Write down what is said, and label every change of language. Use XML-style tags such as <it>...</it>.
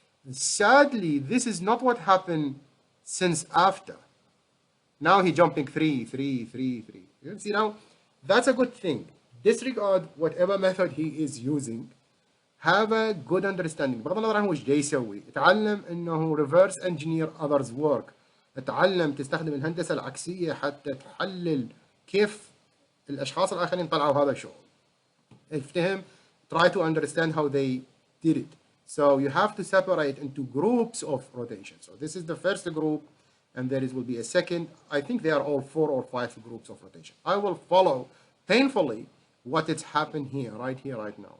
<en>Sadly, this is not what happened since after. Now he jumping 3, 3, 3, 3. You see now, that's a good thing. Disregard whatever method he is using. Have a good understanding.</en> <ar>بغض النظر عن وش جاي يسوي. اتعلم انه</ar> <en>reverse engineer others work.</en> <ar>اتعلم تستخدم الهندسة العكسية حتى تحلل كيف الاشخاص الاخرين طلعوا هذا الشغل. افتهم.</ar> <en>Try to understand how they did it. So you have to separate into groups of rotation. So this is the first group, and there will be a second. I think they are all 4 or 5 groups of rotation. I will follow painfully what has happened here, right now.</en>